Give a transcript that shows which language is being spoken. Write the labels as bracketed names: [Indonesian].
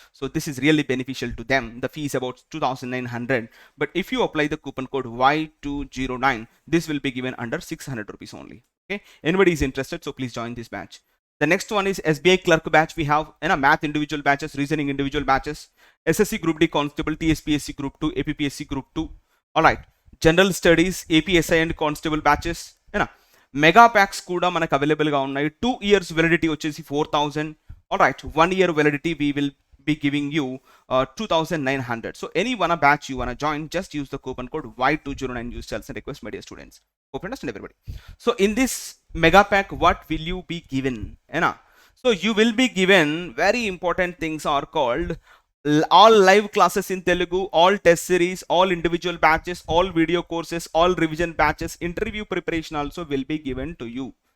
[English] So this is really beneficial to them. The fee is about 2,900, but if you apply the coupon code Y209, this will be given under 600 rupees only. Okay, anybody is interested, so please join this batch. The next one is SBI clerk batch. We have math individual batches, reasoning individual batches, SSC group D constable, TSPSC group 2, APPSC group 2. all right, general studies, APSI and constable batches. [Telugu] Mega packs కూడా మనకు అవైలబుల్గా ఉన్నాయి. [English] 2 years [Telugu] validity వచ్చేసి 4,000. [English] all right, 1 year validity we will be giving you 2,900. so any one batch you wanna join, just use the coupon code Y209. use sales and request, my dear students. Hope you understand everybody. So in this mega pack what will you be given? So you will be given very important things are called all live classes in Telugu, all test series, all individual batches, all video courses, all revision batches, interview preparation also will be given to you.